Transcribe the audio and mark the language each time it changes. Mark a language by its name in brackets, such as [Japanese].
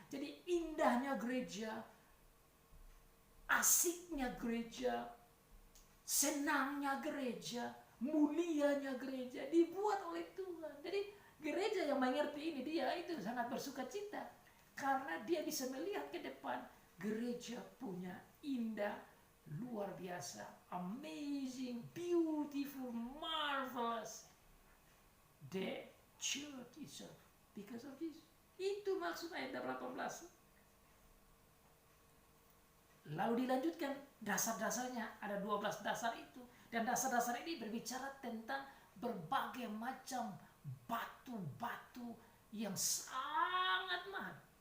[Indonesian] Jadi indahnya gereja, asiknya gereja, senangnya gereja, mulianya gereja dibuat oleh Tuhan. Jadi gereja yang mengerti ini, dia itu sangat bersuka cita karena dia bisa melihat ke depan gereja punya indah, luar biasa, [English] amazing, beautiful, marvelous. The church itself because of this. [Indonesian] Itu maksud ayat 18. Lalu dilanjutkan dasar-dasarnya, ada 12 dasar itu. Dan dasar-dasar ini berbicara tentang berbagai macam batu-batu yang sangat mahal.